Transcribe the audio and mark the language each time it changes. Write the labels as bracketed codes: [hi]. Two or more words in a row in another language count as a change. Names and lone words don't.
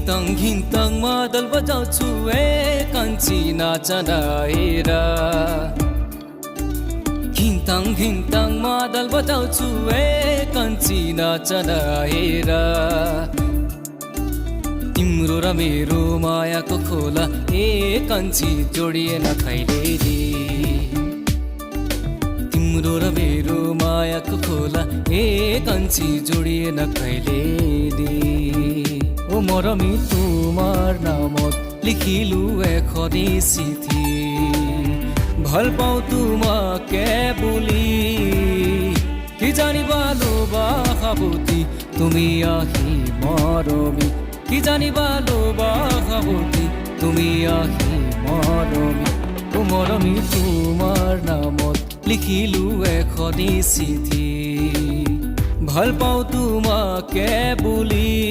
[ne] घिन्तङ मादल बजाउँछु कान्छी नाचना हेरा घिन्तङ मादल बजाउँछु कान्छी नाचना हेरा तिम्रो र मेरो मायाको खोला कान्छी जोडिएन कहिले तिम्रो र मेरो मायाको खोला कान्छी जोडिएन कहिले ओ मरमी [as] তোমার নামত লিখিলো এখনি চিঠি ভাল পাওঁ তোমাকে বুলি কি জানিবা লোবাসাবতী তুমি আহি মৰমী কি জানিবা লোবাসাবতী তুমি আহি মৰমী ও মৰমী তোমাৰ নামত লিখিলো এখনি চিঠি ভাল পাওঁ তোমাকে বুলি